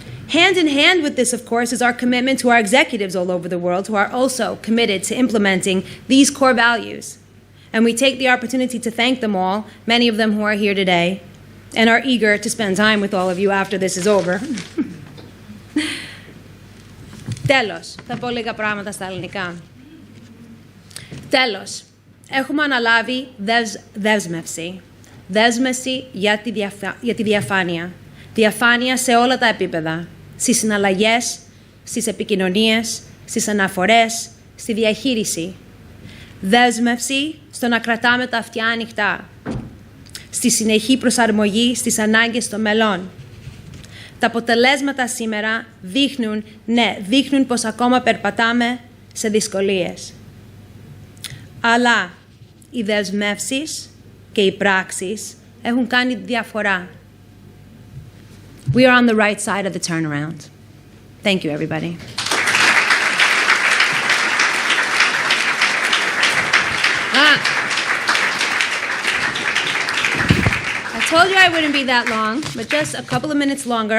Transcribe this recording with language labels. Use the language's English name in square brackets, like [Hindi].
[English] Hand in hand with this, of course, is our commitment to our executives all over the world who are also committed to implementing these core values. And we take the opportunity to thank them all, many of them who are here today, and are eager to spend time with all of you after this is over. [Greek] Τέλος, θα πω λίγα πράγματα στα ελληνικά. Τέλος, έχουμε αναλάβει δέσμευση. Δέσμευση για τη διαφάνεια. Διαφάνεια σε όλα τα επίπεδα. Στις συναλλαγές, στις επικοινωνίες, στις αναφορές, στη διαχείριση. Δέσμευση στο να κρατάμε τα αυτιά ανοιχτά. Στη συνεχή προσαρμογή στις ανάγκες των μελών. Τα αποτελέσματα σήμερα δείχνουν πως ακόμα περπατάμε σε δυσκολίες. Αλλά οι δεσμεύσεις και οι πράξεις έχουν κάνει διαφορά. [English] We are on the right side of the turnaround. Thank you, everybody. I told you I wouldn't be that long, but just a couple of minutes longer.